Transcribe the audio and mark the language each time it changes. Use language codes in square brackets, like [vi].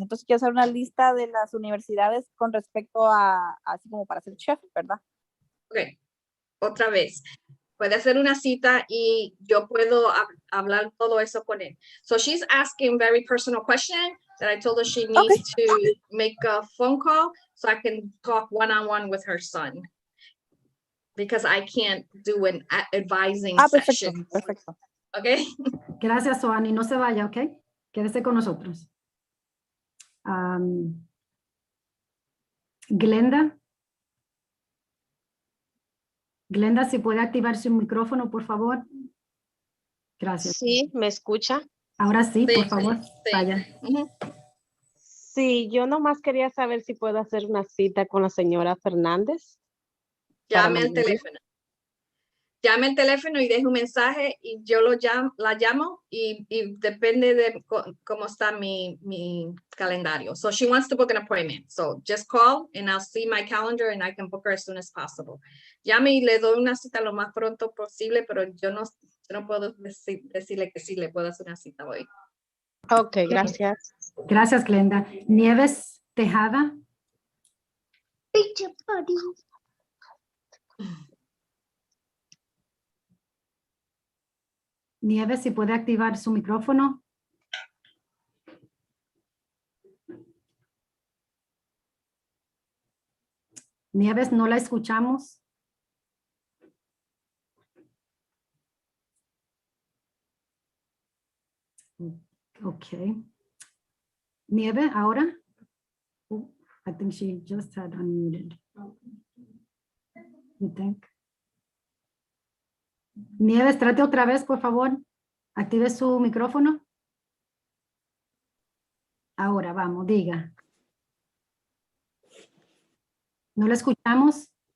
[es] Entonces quiero hacer una lista de las universidades con respecto a, así como para ser chef, ¿verdad? Ok, otra vez. Puede hacer una cita y yo puedo hablar todo eso con él. [en] So she's asking very personal question that I told her she needs to make a phone call so I can talk one-on-one with her son. Because I can't do an advising session. [es] Perfecto. [en] Okay. [es] Gracias, Soani. No se vaya, ¿ok? Quédese con nosotros. Glenda. Glenda, si puede activar su micrófono, por favor. Gracias. Sí, ¿me escucha? Ahora sí, por favor, Sí. vaya. Sí, yo nomás quería saber si puedo hacer una cita con la señora Fernández. Llame al teléfono. Llame al teléfono y deje un mensaje y yo la llamo y depende de cómo está mi calendario. [en] So she wants to book an appointment. So just call and I'll see my calendar and I can book her as soon as possible. [es] Llame y le doy una cita lo más pronto posible, pero yo no puedo decirle que sí le puedo hacer una cita hoy. Ok, gracias. Gracias, Glenda. Nieves Tejada. Nieves, si puede activar su micrófono. Nieves, no la escuchamos. Okay. Nieve, ahora? [en] Oh, I think she just had unmuted. You think? [es] Nieves, trate otra vez, por favor. Active su micrófono. Ahora, vamos, diga. ¿No la escuchamos?